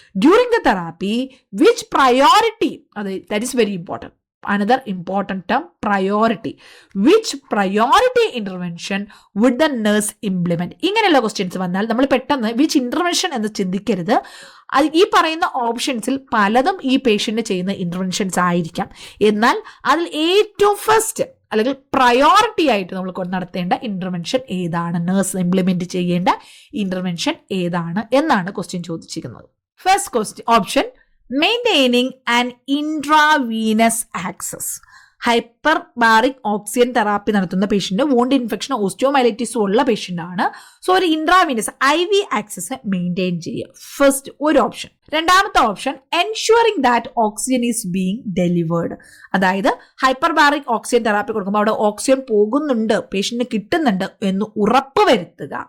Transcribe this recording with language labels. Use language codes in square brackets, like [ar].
[en] During the therapy which priority, that is very important. another important term, priority. Which priority intervention would the nurse implement? [ml] ഇങ്ങനെയുള്ള questions വന്നാൽ നമ്മൾ പെട്ടെന്ന് which intervention എന്ന് ചിന്തിക്കരുത്. ഈ പറയുന്ന ഓപ്ഷൻസിൽ പലതും ഈ പേഷ്യന്റ് ചെയ്യുന്ന ഇന്റർവെൻഷൻസ് ആയിരിക്കാം. എന്നാൽ അതിൽ ഏറ്റവും ഫസ്റ്റ് അല്ലെങ്കിൽ പ്രയോറിറ്റി ആയിട്ട് നമ്മൾ നടത്തേണ്ട ഇന്റർവെൻഷൻ ഏതാണ്, നേഴ്സ് ഇംപ്ലിമെന്റ് ചെയ്യേണ്ട ഇന്റർവെൻഷൻ ഏതാണ് എന്നാണ് ക്വസ്റ്റ്യൻ ചോദിച്ചിരിക്കുന്നത്. [en] First question option, maintaining an intravenous access. [ml] Hyperbaric oxygen therapy നടത്തുന്ന പേഷ്യന്റ് വോണ്ട് ഇൻഫെക്ഷൻ ഓസ്റ്റിയോമൈലൈറ്റിസും ഉള്ള പേഷ്യന്റ് ആണ്. സോ ഒരു ഇൻട്രാവീനസ് IV ആക്സസ് മെയിൻറ്റെയിൻ ചെയ്യുക, ഫസ്റ്റ് ഒരു option. [en] 2ാമത്തെ option, ensuring that oxygen is being delivered. [ml] അതായത് ഹൈപ്പർബാറിക് ഓക്സിജൻ തെറാപ്പി കൊടുക്കുമ്പോൾ അവിടെ oxygen പോകുന്നുണ്ട്, പേഷ്യന്റിന് കിട്ടുന്നുണ്ട് എന്ന് ഉറപ്പുവരുത്തുക.